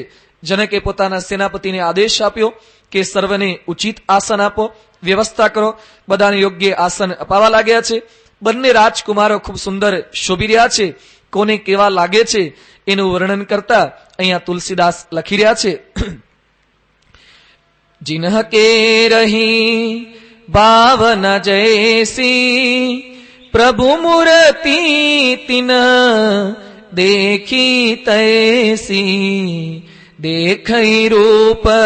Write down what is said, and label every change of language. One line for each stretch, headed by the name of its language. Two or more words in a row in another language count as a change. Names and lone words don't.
Gujarati: જનકે પોતાના સેનાપતિને આદેશ આપ્યો કે સર્વને ઉચિત આસન આપો, વ્યવસ્થા કરો. બધાને યોગ્ય આસન અપાવા લાગ્યા છે. બંને રાજકુમારો ખૂબ સુંદર શોભી રહ્યા છે. કોને કેવા લાગે છે એનું વર્ણન કરતા અહીંયા તુલસીદાસ લખી રહ્યા છે.
Awadhi: जिन्ह के रही भावन जैसी प्रभु मूर्ति तिन देखी तैसी देखई रूप